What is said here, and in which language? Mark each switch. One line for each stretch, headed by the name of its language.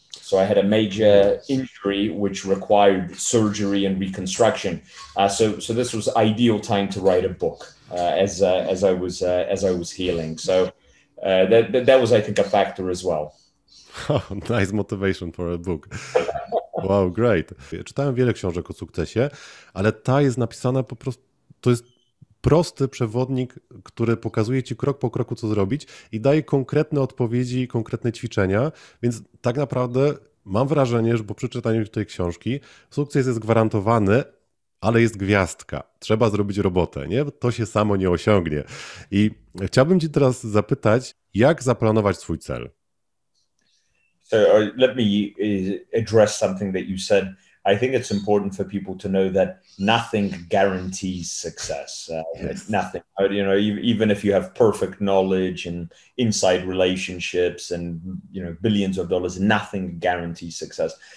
English: So I had a major injury which required surgery and reconstruction. So this was ideal time to write a book as I was healing. So that was, I think, a factor as well. Oh, nice motivation for a book. Wow, great.
Polish: Czytałem wiele książek o sukcesie, ale ta jest napisana po prostu, to jest prosty przewodnik, który pokazuje Ci krok po kroku, co zrobić i daje konkretne odpowiedzi, konkretne ćwiczenia, więc tak naprawdę mam wrażenie, że po przeczytaniu tej książki sukces jest gwarantowany, ale jest gwiazdka. Trzeba zrobić robotę, nie? To się samo nie osiągnie. I chciałbym Cię teraz zapytać, jak zaplanować swój cel?
English: So let me address something that you said. I think it's important for people to know that nothing guarantees success. Yes. Nothing. Even if you have perfect knowledge and inside relationships and billions of dollars, nothing guarantees success.